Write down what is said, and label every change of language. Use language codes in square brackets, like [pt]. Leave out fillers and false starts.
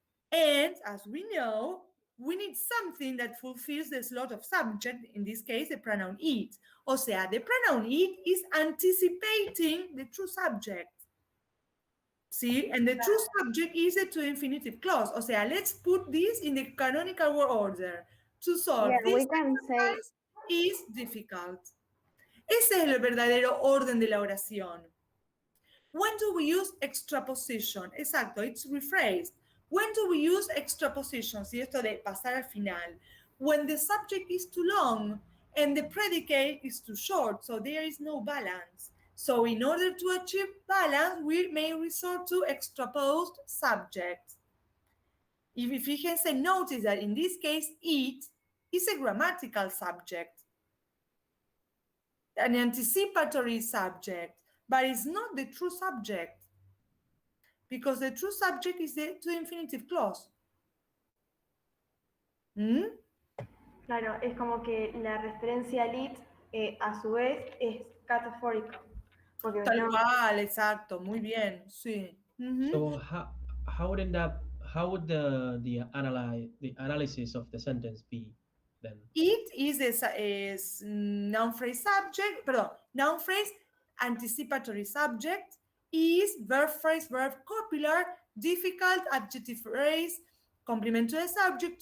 [en] And as we know, we need something that fulfills the slot of subject, in this case, the pronoun it. [es] O sea, [en] the pronoun it is anticipating the true subject. See, and the true subject is a to infinitive clause. [es] O sea, [en] let's put this in the canonical word order. To solve Yeah, this we can say exercise is difficult. [es] Ese es el verdadero orden de la oración. [en] When do we use extraposition? [es] Exacto, [en] it's rephrased. When do we use extraposition? [es] Si esto de pasar al final. [en] When the subject is too long and the predicate is too short, so there is no balance. So in order to achieve balance, we may resort to extraposed subjects. If you can say, notice that in this case, it is a grammatical subject, an anticipatory subject, but it's not the true subject, because the true subject is the to infinitive clause. ¿Mm? [es] Claro, es como que la referencia al it a su vez es catafórico. Porque Tal no, cual, exacto, muy bien, sí. [en] So how would the analysis of the sentence be then? It is noun phrase subject, [es] perdón, [en] noun phrase anticipatory subject, is verb copular, difficult adjective phrase, complement to the subject.